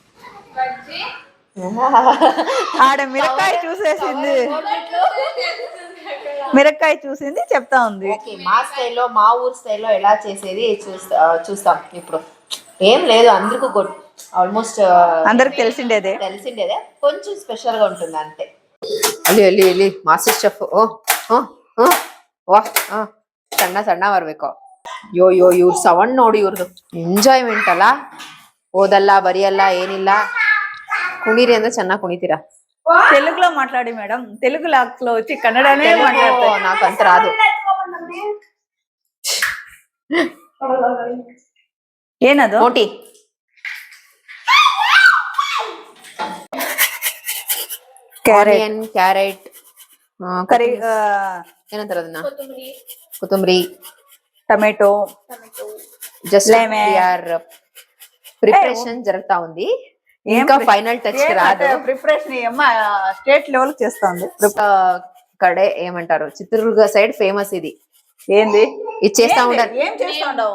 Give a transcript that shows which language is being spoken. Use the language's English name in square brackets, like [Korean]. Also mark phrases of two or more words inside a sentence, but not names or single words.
[Telugu] ఆడ మిరకాయ చూసేసింది, మిరకాయ చూసింది చెప్తా ఉంది. మా స్టైల్లో, మా ఊరు స్టైల్లో ఎలా చేసేది చూస్తాం ఇప్పుడు. ఏం లేదు, అందరికీ ఆల్మోస్ట్ అందరికి తెలిసిండేదే, కొంచెం స్పెషల్ గా ఉంటుంది అంతే. [Kannada] ಅಲ್ಲಿ ಮಾಸ್ಟರ್ ಶೆಫ್ ವಾಹ್ ಸಣ್ಣ ಸಣ್ಣ ಬರ್ಬೇಕು. ಯೋ ಇವ್ರ ಸೌಂಡ್ ನೋಡಿ, ಇವ್ರದ್ದು ಎಂಜಾಯ್ಮೆಂಟ್ ಅಲ್ಲ. ಓದಲ್ಲ ಬರಿಯಲ್ಲ ಏನಿಲ್ಲ, ಕುಣಿರಿ ಅಂದ್ರೆ ಚೆನ್ನಾಗಿ ಕುಣಿತೀರಾ. [Telugu] తెలుగులో మాట్లాడి మేడం, తెలుగు లాక్స్ లో వచ్చి కన్నడనే మాట్లాడతారు. నాకంత రాదు. [Kannada] ಏನದು? ಮೋಟಿ ಕ್ಯಾರೆಟ್ ಕರಿ, ಏನಂತಾರ ಅದನ್ನ, ಕೊತ್ತಂಬರಿ, ಟೊಮೆಟೊ, [English] just preparation [Telugu] జరుగుతా ఉంది. ఇంకా [English] final touch [Telugu] రాదు. ప్రిపరేషన్ ఏమో [English] state level [Telugu] చేస్తుంది. కడే ఏమంటారు, చిత్రదుర్గ సైడ్ ఫేమస్ ఇది. ఏంది ఇది చేస్తా ఉంటారు. ఏం చేస్తా ఉండవు?